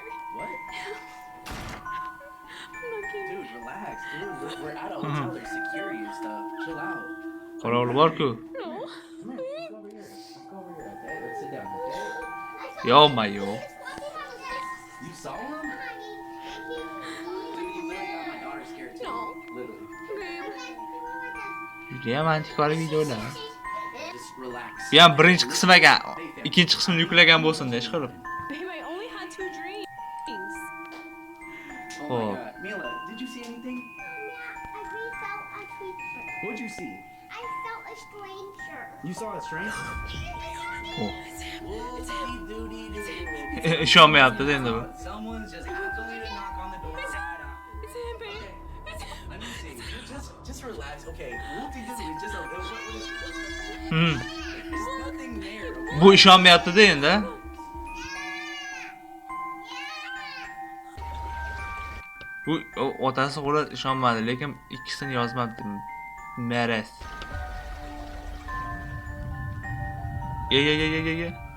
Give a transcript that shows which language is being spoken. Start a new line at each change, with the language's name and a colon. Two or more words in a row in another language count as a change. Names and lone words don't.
English: what? I'm not kidding. Dude, relax, dude. We're at a hotel. There's security and stuff. Chill out.
Uzbek: Qorovul bor-ku.
English: No. Come here. Let's go over here. Let's go over here, okay? Let's sit down, okay? Yo, mayo. You saw him? Dude, you literally got my daughter scared too. No. Literally. Babe.
Uzbek: Judayam antikvar videolar.
English: Just relax.
Uzbek: Bu ham birinchi qism ekan. Ikkinchi qismni yuklagan bo'lsin-da, ish qilib.
English: Babe, I only had 2 dreams. Oh my god. Mila, did you see anything? We saw a creature. What'd you see? I saw a stranger. You saw a stranger? Oh. Whoopsie-doody-doo.
Uzbek: Ishonmayapti-da endi bu.
English: Someone's just don't even knock on the door. It's him, babe. It's him. Let me see. Just relax. Okay. Whoopsie-doody. Just a little. There's nothing there. Okay?
Uzbek: Bu ishonmayapti-da endi. Bu otasi qo'li ishonmadi, lekin ikkisini yozmabdi. Meres. Ye.